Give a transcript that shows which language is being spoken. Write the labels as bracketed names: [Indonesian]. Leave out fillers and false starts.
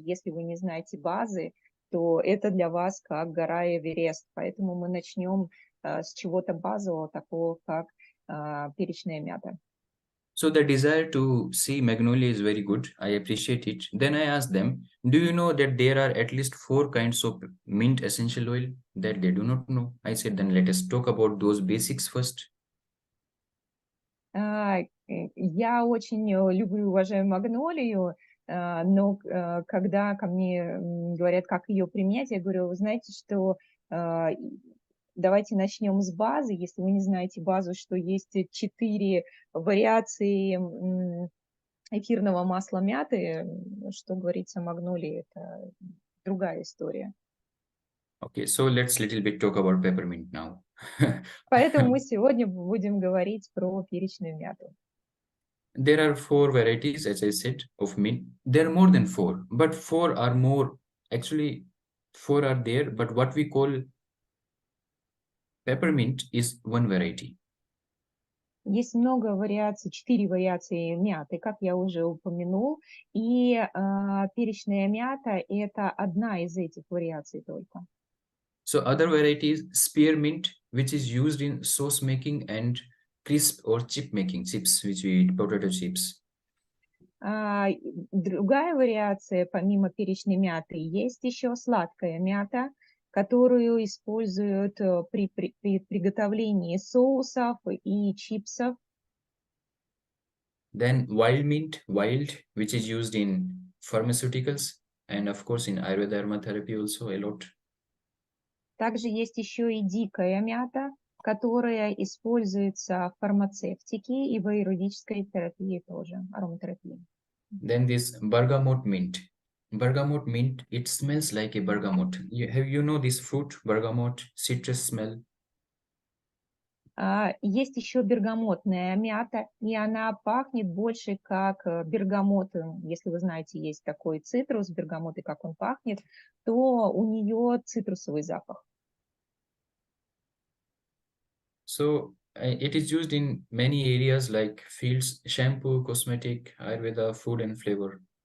[Russian] Если вы не знаете базы, то это для вас как гора Эверест. Поэтому мы начнем с чего-то базового, такого как перечная мята. [English] So the desire to see magnolia is very good. I appreciate it. Then I asked them, do you know that there are at least 4 kinds of mint essential oil that they do not know? I said, then let us talk about those basics first. [Russian] Я очень люблю и уважаю магнолию, но когда ко мне говорят, как ее применять, я говорю, вы знаете, что давайте начнем с базы. Если вы не знаете базу, что есть 4 вариации эфирного масла мяты, что говорится о магнолии, это другая история. [English] Okay, so let's little bit talk about peppermint now. [Russian] Поэтому мы сегодня будем говорить про перечную мяту. [English] There are 4 varieties, as I said, of mint. There are more than 4, but 4 are more. Actually, 4 are there, but what we call peppermint is one variety. [Russian] Есть много вариаций, 4 вариации мяты, как я уже упомянул, и перечная мята – это одна из этих вариаций только. [English] So other varieties, spearmint, which is used in sauce making and crisp or chip making, chips, which we eat, potato chips. [Russian] Другая вариация, помимо перечной мяты, есть еще сладкая мята, которую используют при приготовлении соусов и чипсов. [English] Then wild mint, which is used in pharmaceuticals and of course in Ayurveda aromatherapy also a lot. [Russian] Также есть еще и дикая мята, которая используется в фармацевтике и в аюрведической терапии тоже, ароматерапии. [English] Then this bergamot mint. Bergamot mint, it smells like a bergamot. You know this fruit, bergamot, citrus smell? [Russian] Есть еще бергамотная мята, и она пахнет больше как бергамот. Если вы знаете, есть такой цитрус, бергамот, и как он пахнет, то у нее цитрусовый запах. [English] So it is used in many areas like fields, shampoo, cosmetic, Ayurveda, food and flavor.